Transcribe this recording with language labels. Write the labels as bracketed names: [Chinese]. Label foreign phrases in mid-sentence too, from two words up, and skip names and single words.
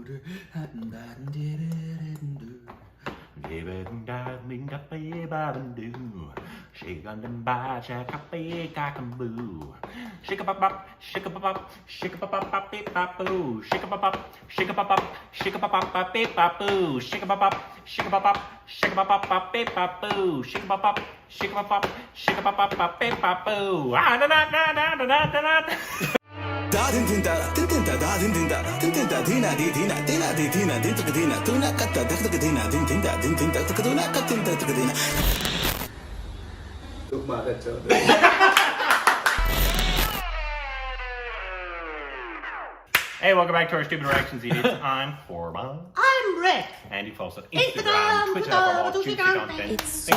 [English] Shake on them by shake up a boo. Shake up up, shake up up, shake up up, beep boo. Shake up up, shake up up, shake up up, beep boo. Shake up up, shake up up, shake up up, beep boo. Shake up up, shake up up, shake up up, beep boo. Ah da da da da da da da. Da din din da din din da da din din da din din da dina di dina dina di dina din tu dina tu na katta da da dina din din da din din da tu na katta da da dina. Hey, welcome back to our Stupid Reactions Idiots. I'm Sharma. I'm Rick. And you follow us on Instagram, Twitter, juicy content. It's so